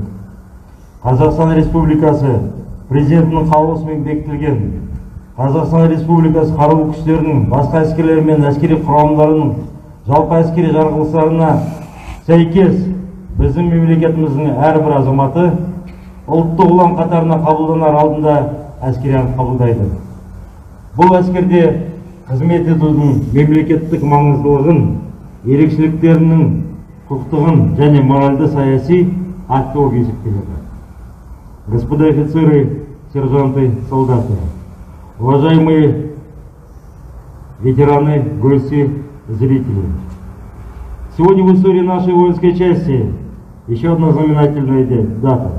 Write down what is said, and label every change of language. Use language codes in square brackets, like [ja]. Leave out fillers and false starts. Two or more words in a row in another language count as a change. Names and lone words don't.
[kk] Қазақстан Республикасы президентінің қаулысымен бекітілген Қазақстан Республикасы қарулы күштерінің басқа әскерлер мен әскери құрамдарының жалпы әскери жарғылықтарына сәйкес біздің мемлекетіміздің әрбір азаматы ұлттық ұлан қатарына қабылданар алдында әскери ант қабылдайды. Бұл әскерде қызмет етудің мемлекеттік маңыздылығын, ерекшеліктерінің құқықтығын және моральды саяси акт болып есептеледі. [ru] Господа офицеры, сержанты, солдаты, уважаемые ветераны, гости, зрители. Сегодня в истории нашей воинской части еще одна знаменательная дата.